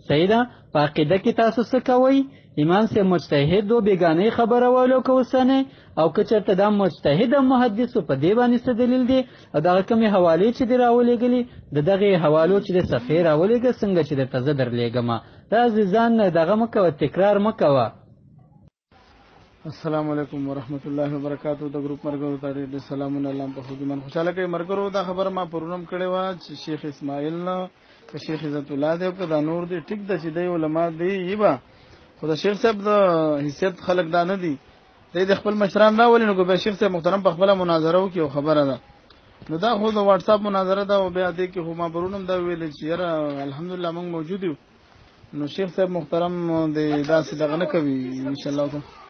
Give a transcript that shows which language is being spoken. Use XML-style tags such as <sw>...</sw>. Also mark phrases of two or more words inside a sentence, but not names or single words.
<ps>په عقیده کې تاسو څه کوئ امام سے مجتهد و بیگانه خبره والو که وسنه او که چرته دا مجتهد محدث په دې باندې څه دلیل دی او دغه کومې حوالې چې دی راولېږلي د دغې حوالو چې د صفحې راولېږه څنګه چې درته زه درلېږمه دا ځان دغه مه کوه تکرار مه کوه.</ps> <ar>السلام علیکم ورحمۃ اللہ وبرکاتہ.</ar> <ps>د ګروپ مرګرو ته ډېر سلامونه. الله په خدمت خوشاله کوي. مرګرو دا خبره ما پرونم کړې و چې شیخ اسماعیل نه که شیخ عزت الله دی او که دا نور دی ټیک ده چې دی علما دی یبا خو د شیخ صاحب د حیثیت خلک دا نه دي دی د خپل مشران راولي نو که شیخ صاحب محترم په خپله مناظره وکړي او خبره ده نو دا خو د واټس اپ مناظره ده او بیا دی کې خو ما پرونم دا ویل چې یاره الحمدلله موږ موجود یو نو شیخ صاحب محترم د داسې دغه نه کوي انشاءالله تعالی.</ps>